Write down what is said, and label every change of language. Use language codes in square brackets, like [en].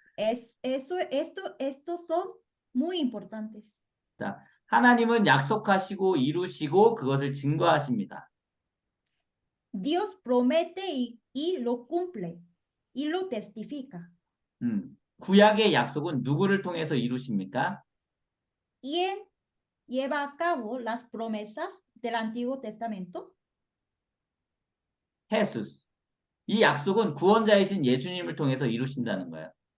[es] Estos son muy importantes. [ko] 자, 하나님은 약속하시고 이루시고 그것을 증거하십니다. [es] Dios promete y lo cumple y lo testifica. [ko] 구약의 약속은 누구를 통해서 이루십니까? [es] ¿Quién lleva a cabo las promesas del Antiguo Testamento? [ko] Jesús. 이 약속은 구원자이신 예수님을 통해서 이루신다는 거예요.